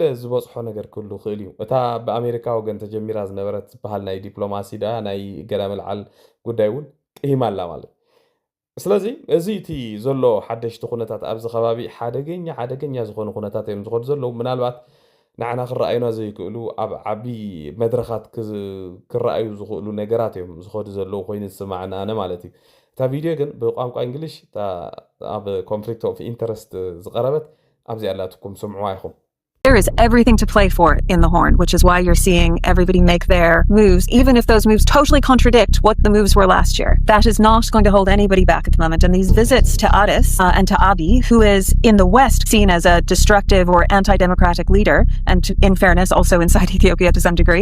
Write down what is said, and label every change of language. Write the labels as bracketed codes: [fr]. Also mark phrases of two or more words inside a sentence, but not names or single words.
[ti] ዝበፅሖ ነገር ክህሉ ክእል እዩ እታ ብኣሜሪካ ወገን ተጀሚራ ዝነበረት ዝበሃል ናይ ዲፕሎማሲ ዳ ናይ ገዳ መልዓል ጉዳይ እውን ቅሂማ ኣላ ማለት ስለዚ እዚ እቲ ዘሎ ሓደሽቲ ኩነታት ኣብዚ ከባቢ ሓደገኛ ዝኾኑ ኩነታት እዮም ዝኸዱ ዘለዉ ምናልባት ንዓና ክረኣዩና ዘይክእሉ ኣብ ዓብይ መድረኻት ክረኣዩ ዝኽእሉ ነገራት እዮም ዝኸዱ ዘለዉ ኮይኑ ዝስማዕና ኣነ ማለት እዩ እታ ቪድዮ ግን ብቋንቋ እንግሊሽ ኣብ ኮንፍሊክት ኦፍ ኢንተረስት ዝቐረበት ኣብዚ ኣላትኩም ስምዕዋ ኢኹም [en] There is everything to play for in the Horn, which is why you're seeing everybody make their moves, even if those moves totally contradict what the moves were last year. That is not going to hold anybody back at the moment. And these visits to Addis and to Abiy, who is in the West seen as a destructive or anti-democratic leader, and in fairness, also inside Ethiopia to some degree.